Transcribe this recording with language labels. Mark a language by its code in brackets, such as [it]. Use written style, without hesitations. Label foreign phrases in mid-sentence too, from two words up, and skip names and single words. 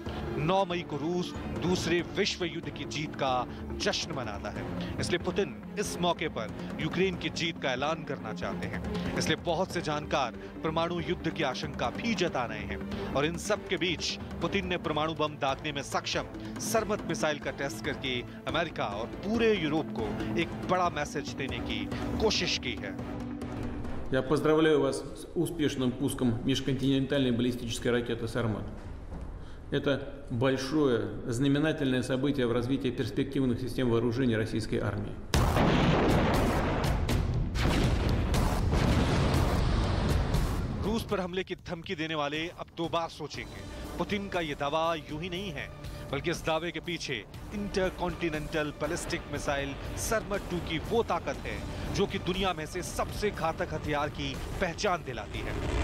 [hi] 9 मई को रूस दूसरे विश्व युद्ध की जीत का जश्न मनाता है, इसलिए पुतिन इस मौके पर यूक्रेन की जीत का ऐलान करना चाहते हैं। इसलिए बहुत से जानकार परमाणु युद्ध की आशंका भी जता रहे हैं और इन सब के बीच पुतिन ने परमाणु बम दागने में सक्षम सरमत मिसाइल का टेस्ट करके अमेरिका और पूरे यूरोप को एक बड़ा मैसेज देने की कोशिश की है। [ru] Я поздравляю вас с успешным пуском межконтинентальной баллистической ракеты «Сармат». Это большое, знаменательное событие в развитии перспективных систем вооружений российской армии. [hi] रूस पर हमले की धमकी देने वाले अब 2 बार सोचेंगे। पुतिन का यह दावा यूं ही नहीं है, बल्कि इस दावे के पीछे [en] intercontinental ballistic missile [hi] सरमत 2 की वो ताकत है जो कि दुनिया में से सबसे घातक हथियार की पहचान दिलाती है।